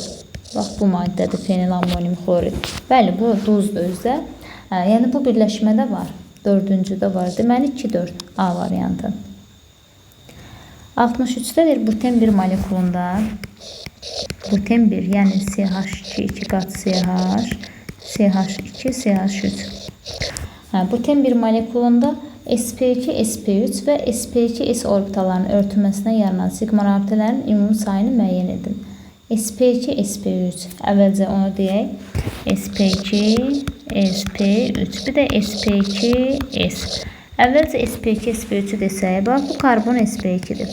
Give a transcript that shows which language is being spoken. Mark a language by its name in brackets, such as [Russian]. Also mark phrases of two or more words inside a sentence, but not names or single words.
[Azerbaijani] Bax, bu maddədir fenil ammonium xlorid. Bəli, bu duzdur özdə. Yəni, bu birləşmədə var. Dördüncüdə var. Deməli, 2-4 A variantı. 63-dədir buten 1 molekulunda buten 1, yəni CH2, 2 qat CH, CH2, CH3. Buten 1 molekulunda sp2, sp3 və sp2, s orbitalarının örtülməsinə yaranan sigma rabitələrin ümumi sayını müəyyən edin. sp2, sp3. Əvvəlcə onu deyək. sp2, sp3. Bir də sp2, s. Əvvəlcə sp2, sp3'ü desək, bax, bu karbon sp2'dir.